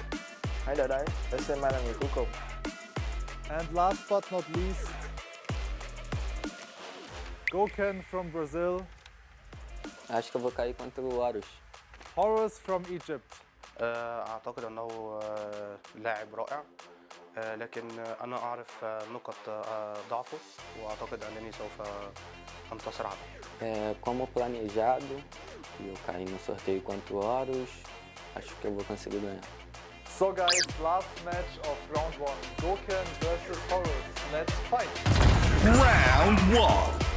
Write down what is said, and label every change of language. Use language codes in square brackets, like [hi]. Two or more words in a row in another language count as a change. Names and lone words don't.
[vi] Hãy đợi đấy, để xem ai là người cuối cùng. [en] And last but not least, Goken from Brazil, [pt] Acho que eu vou cair contra o Horus. [en] Horus from Egypt. [ar] اعتقد انه لاعب رائع، لكن انا اعرف نقط ضعفه واعتقد انني سوف انتصر عليه. [pt] Como planejado, eu caí no sorteio contra o Horus, acho que eu vou conseguir ganhar. [en] So guys, last match of round 1, Goken versus Horus. Let's fight. Round 1.